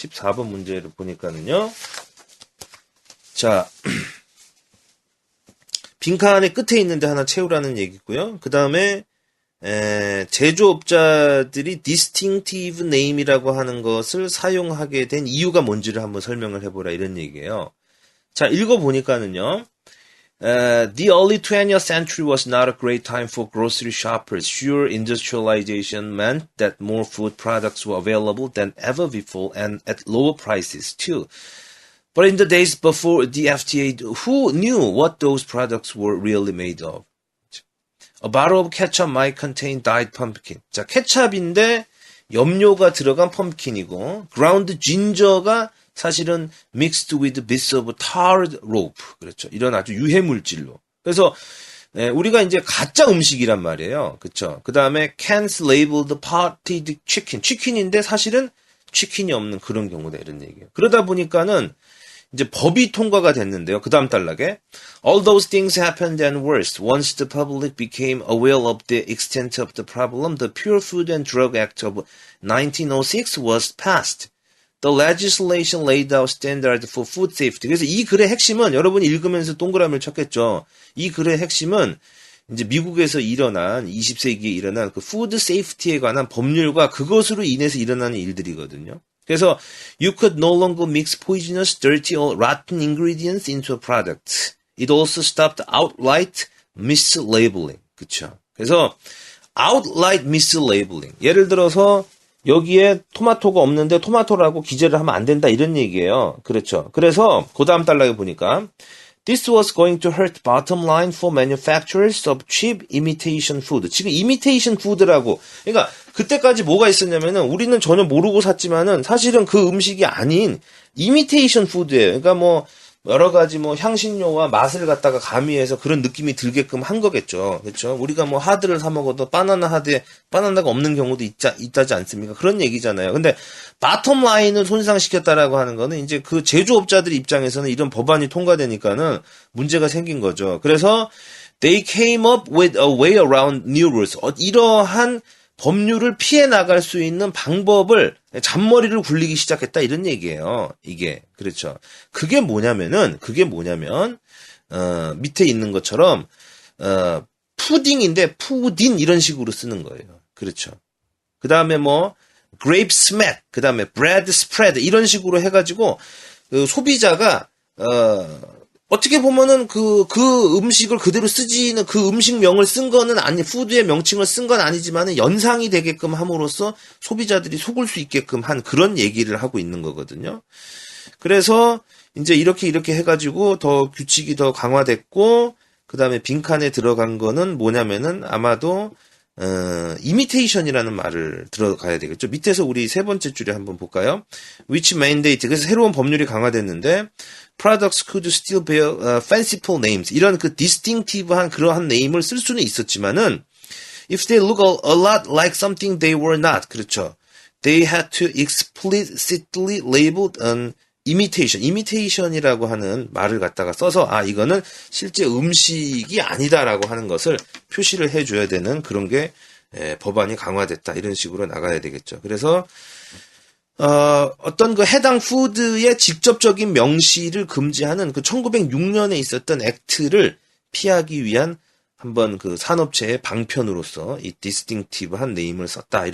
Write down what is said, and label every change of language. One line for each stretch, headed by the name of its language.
Korean: 14번 문제를 보니까는요. 자, 빈칸의 끝에 있는데 하나 채우라는 얘기고요. 그 다음에 제조업자들이 distinctive name이라고 하는 것을 사용하게 된 이유가 뭔지를 한번 설명을 해보라 이런 얘기예요. 자, 읽어보니까는요.
English: The early 20th century was not a great time for grocery shoppers. Sure, industrialization meant that more food products were available than ever before and at lower prices too. But in the days before the FTA, who knew what those products were really made of? A bottle of ketchup might contain dyed pumpkin.
Korean: 자, 케찹인데 염료가 들어간 펌킨이고
English: ground ginger가
Korean: 사실은
English: mixed with bits of tarred rope.
Korean: 그렇죠. 이런 아주 유해 물질로. 그래서 우리가 이제 가짜 음식이란 말이에요. 그렇죠. 그 다음에
English: cans labeled potted chicken.
Korean: 치킨인데 사실은 치킨이 없는 그런 경우다 이런 얘기예요. 그러다 보니까는 이제 법이 통과가 됐는데요. 그 다음 단락에
English: All those things happened and worse. Once the public became aware of the extent of the problem, the Pure Food and Drug Act of 1906 was passed. The legislation laid out standards for food safety.
Korean: 그래서 이 글의 핵심은 여러분이 읽으면서 동그라미를 쳤겠죠. 이 글의 핵심은 이제 미국에서 일어난 20세기에 일어난 그 푸드 세이프티에 관한 법률과 그것으로 인해서 일어나는 일들이거든요.
English: 그래서 you could no longer mix poisonous, dirty or rotten ingredients into a product. It also stopped outright mislabeling.
Korean: 그쵸?
English: 그래서 outright mislabeling.
Korean: 예를 들어서 여기에 토마토가 없는데 토마토라고 기재를 하면 안 된다 이런 얘기예요. 그렇죠. 그래서 그 다음 단락에 보니까
English: This was going to hurt bottom line for manufacturers of cheap imitation food.
Korean: 지금 imitation food라고. 그러니까 그때까지 뭐가 있었냐면은 우리는 전혀 모르고 샀지만은 사실은 그 음식이 아닌 imitation food예요. 그러니까 뭐 여러 가지 뭐 향신료와 맛을 갖다가 가미해서 그런 느낌이 들게끔 한 거겠죠. 그렇죠? 우리가 뭐 하드를 사 먹어도 바나나 하드에 바나나가 없는 경우도 있다지 않습니까? 그런 얘기잖아요. 근데 바텀 라인을 손상시켰다라고 하는 거는 이제 그 제조업자들 입장에서는 이런 법안이 통과되니까는 문제가 생긴 거죠.
English: 그래서 they came up with a way around new rules.
Korean: 이러한 법률을 피해 나갈 수 있는 방법을 잔머리를 굴리기 시작했다 이런 얘기예요. 이게 그렇죠. 그게 뭐냐면 밑에 있는 것처럼 푸딩인데 푸딘 이런 식으로 쓰는 거예요. 그렇죠. 그 다음에 뭐 grape smack, 그 다음에 bread spread 이런 식으로 해가지고 그 소비자가 어떻게 보면은 그 음식을 그대로 쓰지는 그 음식명을 쓴 거는 아니, 푸드의 명칭을 쓴 건 아니지만은 연상이 되게끔 함으로써 소비자들이 속을 수 있게끔 한 그런 얘기를 하고 있는 거거든요. 그래서 이제 이렇게 해가지고 더 규칙이 더 강화됐고, 그 다음에 빈칸에 들어간 거는 뭐냐면은 아마도 imitation이라는 말을 들어가야 되겠죠. 밑에서 우리 세 번째 줄에 한번 볼까요?
English: Which mandate.
Korean: 그래서 새로운 법률이 강화됐는데
English: products could still bear fanciful names.
Korean: 이런 그 distinctive한 그러한 네임을 쓸 수는 있었지만은
English: if they look a lot like something they were not.
Korean: 그렇죠.
English: They had to explicitly label an imitation.
Korean: imitation이라고 하는 말을 갖다가 써서 이거는 실제 음식이 아니다라고 하는 것을 표시를 해줘야 되는 그런 게 법안이 강화됐다. 이런 식으로 나가야 되겠죠. 그래서 어떤 그 해당 푸드의 직접적인 명시를 금지하는 그 1906년에 있었던 액트를 피하기 위한 한번 그 산업체의 방편으로서 이 디스팅티브한 네임을 썼다.